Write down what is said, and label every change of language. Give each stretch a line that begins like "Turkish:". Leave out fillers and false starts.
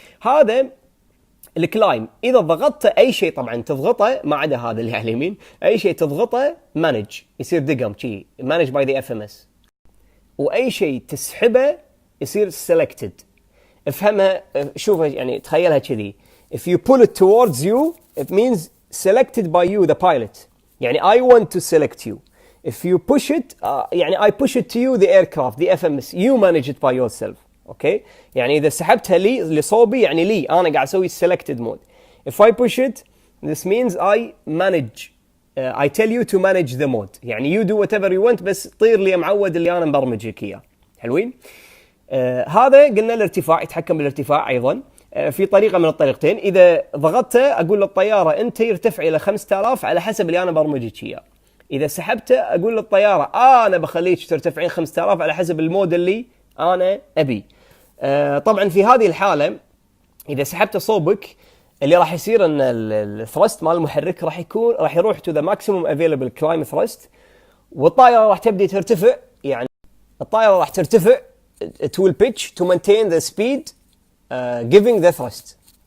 Arabic: هذا الكلايم اذا ضغطت اي شيء، طبعا تضغطه ما عدا هذا اللي على اليمين، اي شيء تضغطه مانج يصير دقم شي مانج باي ذا اف ام اس، واي شيء تسحبه يصير سيلكتد. افهمها، شوفها يعني تخيلها كذي.
English: if you pull it towards you it means selected by you the pilot،
Arabic: يعني
English: I want to select you. if you push it
Arabic: يعني
English: I push it to you the aircraft the FMS you manage it by yourself.
Arabic: اوكي، يعني اذا سحبتها لي لصوبي يعني لي انا قاعد اسوي
English: selected mode. if I push it this means I manage I tell you to manage the mode،
Arabic: يعني
English: you do whatever you want
Arabic: بس طير لي معود اللي انا مبرمجك اياه. حلوين. هذا قلنا الارتفاع، يتحكم بالارتفاع ايضا في طريقه من الطريقتين. اذا ضغطته اقول للطياره انت يرتفع الى 5000 على حسب اللي انا برمجك اياه. اذا سحبته اقول للطياره انا بخليك ترتفعين 5000 على حسب المود اللي انا ابي. طبعا في هذه الحاله اذا سحبت صوبك اللي راح يصير ان الثرست مال المحرك راح يروح
English: to the maximum available climb thrust،
Arabic: والطائره راح تبدي ترتفع. يعني الطائره راح ترتفع
English: it will pitch to maintain the speed giving the thrust.